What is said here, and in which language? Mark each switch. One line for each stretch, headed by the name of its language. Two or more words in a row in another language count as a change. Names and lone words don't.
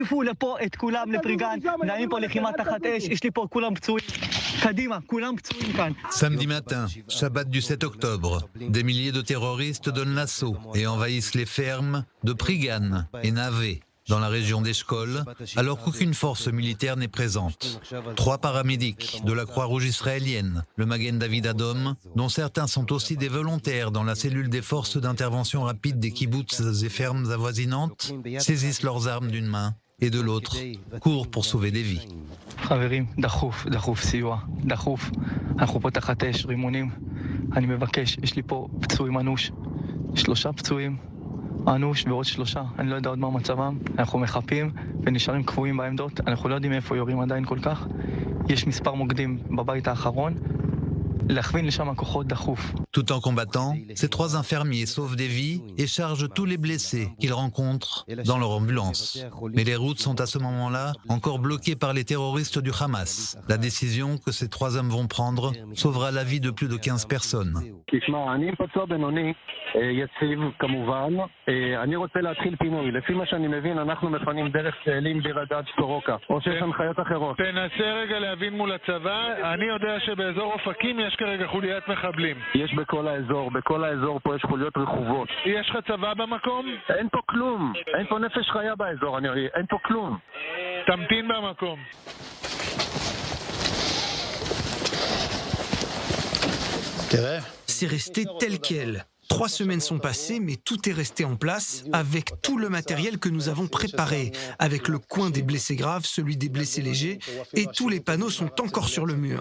French: Samedi matin, Shabbat du 7 octobre, des milliers de terroristes donnent l'assaut et envahissent les fermes de Prigan et Navé, dans la région d'Eshkol, alors qu'aucune force militaire n'est présente. 3 paramédics de la Croix-Rouge israélienne, le Magen David Adom, dont certains sont aussi des volontaires dans la cellule des forces d'intervention rapide des kibboutz et fermes avoisinantes, saisissent leurs armes d'une main et de l'autre, courent pour sauver des vies.
Hebrew: חברים, דחוף סיוע, דחוף. אנחנו פה תחת אש, רימונים. אני מבקש, יש לי פה פצועים אנוש. 3 פצועים אנוש ועוד 3. אני לא יודע עוד מה מצבם. אנחנו מחפים ונשארים קבועים בעמדות. אנחנו לא יודעים איפה יורים עדיין כל כך. יש מספר מוקדים בבית האחרון.
French: Tout en combattant, ces 3 infirmiers sauvent des vies et chargent tous les blessés qu'ils rencontrent dans leur ambulance. Mais les routes sont à ce moment-là encore bloquées par les terroristes du Hamas. La décision que ces 3 hommes vont prendre sauvera la vie de plus de 15 personnes.
Hebrew: יציב כמובן, אני רוצה להתחיל פינוי. לפי מה שאני מבין, אנחנו מפנים דרך צאלים בירדד סורוקה, או שיש הנחיות אחרות. תנסה רגע להבין מול הצבא, אני יודע שבאזור אופקים יש כרגע חוליית מחבלים. יש בכל האזור פה יש חוליות רכובות. יש לך צבא במקום? אין פה כלום, אין פה נפש חיה באזור, אין פה כלום. תמתין במקום.
French: C'est resté tel quel. 3 semaines sont passées, mais tout est resté en place avec tout le matériel que nous avons préparé, avec le coin des blessés graves, celui des blessés légers, et tous les panneaux sont encore sur le mur.